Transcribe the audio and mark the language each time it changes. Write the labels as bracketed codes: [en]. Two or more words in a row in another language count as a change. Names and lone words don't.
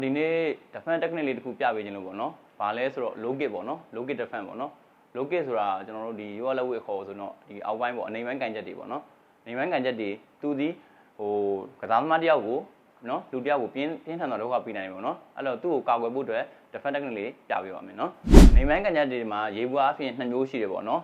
[my] ဒီနေ့ [en] defense technique [my] လေးတစ်ခုပြပေးခြင်းလို့ပေါ့နော်။ဘာလဲဆိုတော့ [en] low kick [my] ပေါ့နော်။ [en] low kick defense [my] ပေါ့နော်။ [en] low kick [my] ဆိုတာကျွန်တော်တို့ဒီရိုးလက်ဝဲခေါ်ဆိုတော့ဒီအောက်ပိုင်းပေါ့အနေပိုင်းကန်ချက်တွေပေါ့နော်။အနေပိုင်းကန်ချက်တွေသူဒီကစားသမားတ ယောက်ကိုနော်လူတယောက်ကိုပြင်းထန်တော့ဒုက္ခပေးနိုင်တယ်ပေါ့နော်။အဲ့တော့သူ့ကိုကာကွယ်ဖို့အတွက် [en] defense technique [my] လေးပြပေးပါမယ်နော်။အနေပိုင်းကန်ချက်တွေမှာရေဘူးအဖြစ်2မျိုးရှိတယ်ပေါ့နော်